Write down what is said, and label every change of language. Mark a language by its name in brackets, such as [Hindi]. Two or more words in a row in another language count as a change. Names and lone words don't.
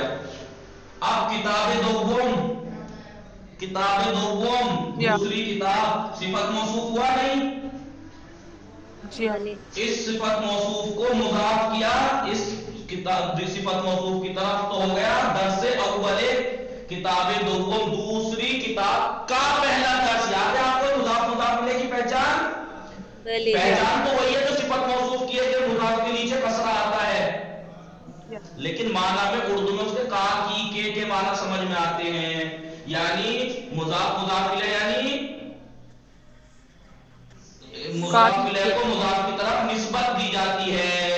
[Urdu] اب کتاب دوم دوسری کتاب صفت موصوف ہوا نہیں؟ جی اس صفت موصوف کو مضاف کیا اس کتاب صفت موصوف کی طرف تو ہو گیا درس اول کتاب دوم دوسری کتاب کا پہلا درس. یاد ہے آپ کو مضاف مضاف کی پہچان تو وہی ہے جو صفت موصوف کی ہے کہ مضاف کے نیچے کسرہ آتا ہے, لیکن معنی میں اردو میں اس کے کا کی کے معنی سمجھ میں آتے ہیں. یعنی مضاف مضاف الیہ یعنی مضاف الیہ کو مضاف کی طرف نسبت دی جاتی ہے.